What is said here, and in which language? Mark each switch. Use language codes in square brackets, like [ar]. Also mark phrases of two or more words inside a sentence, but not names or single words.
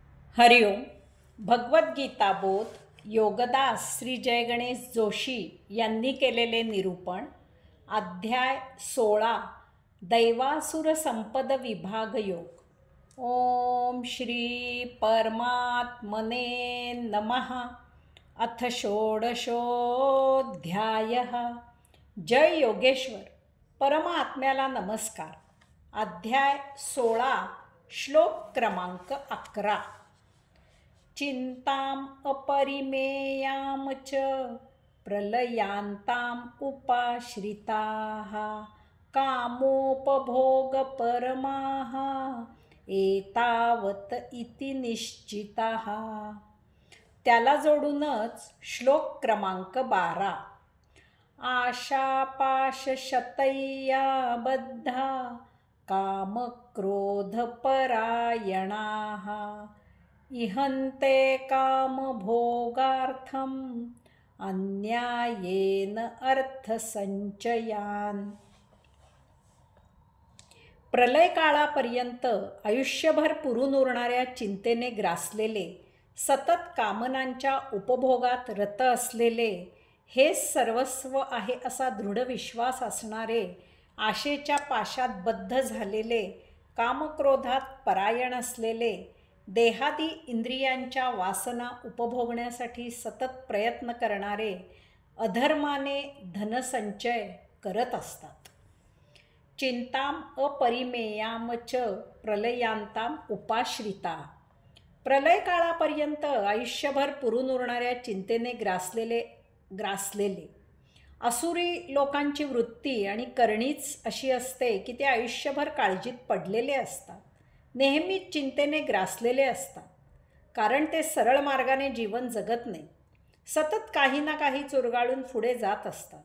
[mr] हरिओम. भगवद्गीता बोध योगदास श्री जय गणेश जोशी यांनी केलेले निरूपण. अध्याय 16 दैवासुर संपद विभाग योग. [sa] ओम श्री परमात्मने नमः. अथ षोडशोऽध्यायः. [mr] जय योगेश्वर. परमात्म्याला नमस्कार. अध्याय 16 श्लोक क्रमांक 11. [sa] चिंताम अपरिमेयाम च प्रलयांताम उपाश्रिताः कामोपभोगपरमाः एतावत इति निश्चिताः. [mr] त्याला जोडूनच श्लोक क्रमांक 12. [sa] आशापाशशतैया बद्धा कामक्रोधपरायणाः इहन्ते कामभोगार्थम अन्यायेन अर्थसंचयान. [mr] प्रलय काळापर्यंत आयुष्यभर पुरून उरणाऱ्या चिंतेने ग्रासलेले, सतत कामनांच्या उपभोगात रत असलेले, हे सर्वस्व आहे असा दृढ विश्वास असणारे, आशेच्या पाशात बद्ध झालेले, कामक्रोधात परायण असलेले, देहादी इंद्रियांच्या वासना उपभोगण्यासाठी सतत प्रयत्न करणारे, अधर्माने धनसंचय करत असतात. [sa] चिंताम अपरिमेयाम च प्रलयांताम उपाश्रिता. [mr] प्रलय काळापर्यंत आयुष्यभर पुरून उरणाऱ्या चिंतेने ग्रासलेले असुरी लोकांची वृत्ती आणि करणीच अशी असते की ते आयुष्यभर काळजीत पडलेले असतात, नेहमीच चिंतेने ग्रासलेले असतात. कारण ते सरळ मार्गाने जीवन जगत नाही, सतत काही ना काही चुरगाळून पुढे जात असतात.